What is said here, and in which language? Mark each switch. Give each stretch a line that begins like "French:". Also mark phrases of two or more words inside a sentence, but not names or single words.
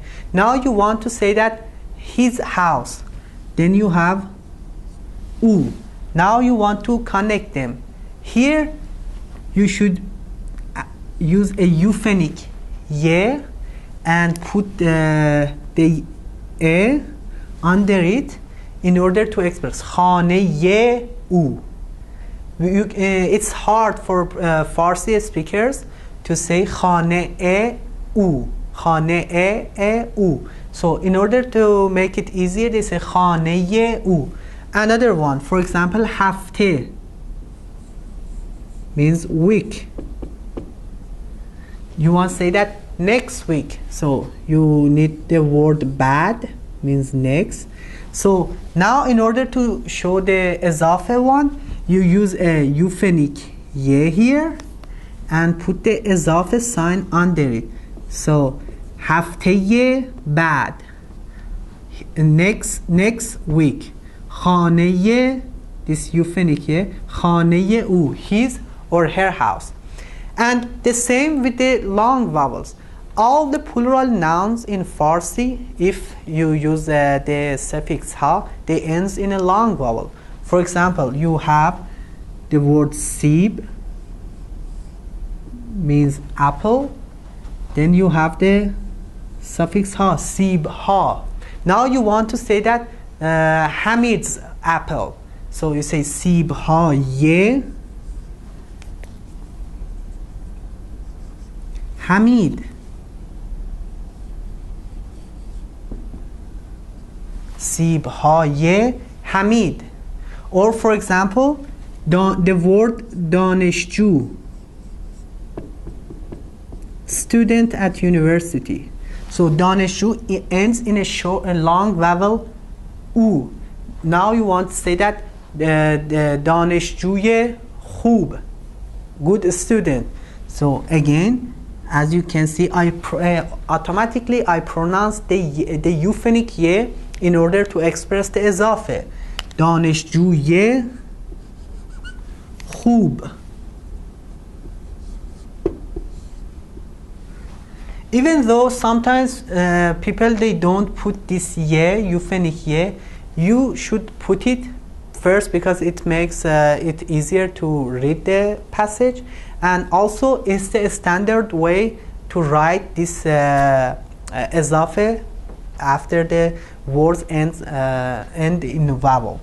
English: Now you want to say that his house, then you have u. Now you want to connect them. Here you should use a euphonic ye and put the e under it in order to express
Persian: خانه او.
English: It's hard for Farsi speakers to say
Persian: خانه او, خانه او.
English: So in order to make it easier, they say
Persian: خانه او.
English: Another one, for example, هفته means week. You want to say that next week. So you need the word bad, means next. So now in order to show the اضافه one, you use a euphonic ye here and put the اضافه sign under it.
Persian: So هفته بعد,
English: next week. خانه, this euphonic ye,
Persian: خانه او,
English: his or her house. And the same with the long vowels. All the plural nouns in Farsi, if you use the suffix ha, they ends in a long vowel. For example, you have the word sib, means apple. Then you have the suffix ha,
Persian: سیب ها.
English: Now you want to say that Hamid's apple. So you say
Persian: سیب های,
English: Hamid.
Persian: سیب های حمید.
English: Or for example, the word دانشجو, student at university. So دانشجو ends in a long vowel او. Now you want to say that the
Persian: دانشجوی خوب,
English: good student. So again, as you can see, automatically I pronounce the euphonic ye in order to express the اضافه.
Persian: دانشجوی خوب.
English: Even though sometimes people they don't put this ye, euphonic ye, you should put it first because it makes it easier to read the passage, and also it's the standard way to write this اضافه after the words end in vowel.